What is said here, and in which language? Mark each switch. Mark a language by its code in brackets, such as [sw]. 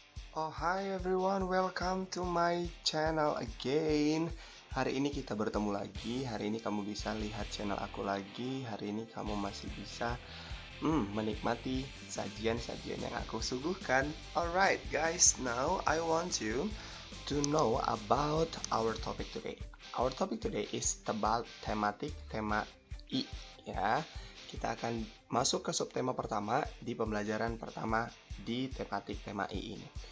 [en] Oh hi everyone, welcome to my channel again. [id] Hari ini kita bertemu lagi. Hari ini kamu bisa lihat channel aku lagi. Hari ini kamu masih bisa menikmati sajian-sajian yang aku suguhkan. [en] Alright guys, now I want you to know about our topic today. Our topic today is about tema I ya. [id] Kita akan masuk ke subtema pertama di pembelajaran pertama di tema I ini.